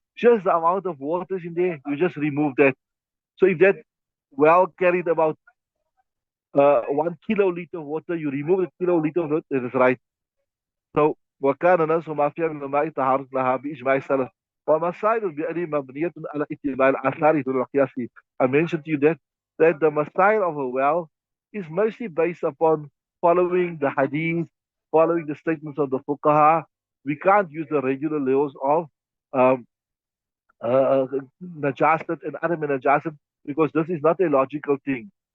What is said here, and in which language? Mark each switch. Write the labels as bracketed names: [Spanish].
[English] Just the amount of water is in there, you just remove that. So if that well carried about 1 kiloliter of water, you remove the kiloliter of it, it is right. [Arabic] So وكان ناس ما فيها من الماء طهارة لها بإجماع السلف. ومسائل البئر مبنية على اتباع الآثار دون القياس. [English] I mentioned to you that the masail of a well is mostly based upon following the hadith, following the statements of the fuqaha. We can't use the regular laws of um, uh, najasat and adam najasat because this is not a logical thing.